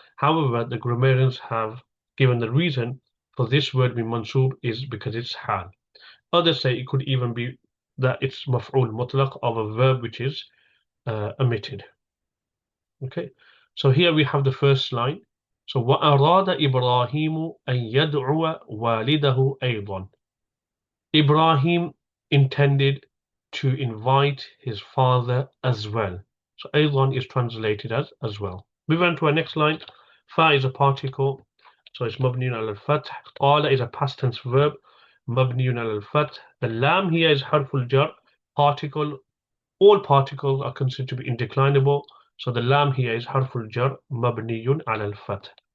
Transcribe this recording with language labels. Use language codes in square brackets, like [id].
[en] However, the grammarians have given the reason for this word being mansub is because it's hal. Others say it could even be that it's maf'ul mutlaq of a verb which is omitted. Okay, so here we have the first line. So [ar] وَأَرَادَ إِبْرَاهِيمُ أَن يَدْعُوَ وَالِدَهُ أَيْضًا. Ibrahim [en] intended to invite his father as well. So أيضا is translated as well. Move on to our next line. Fa is a particle, so it's [ar] مبني على الفتح. [en] قال is a past tense verb, مبني على الفتح. The lam here is [ar] حرف الجر, [en] particle. All particles are considered to be indeclinable, so the lam here is [ar] حرف الجر مبني على الفتح.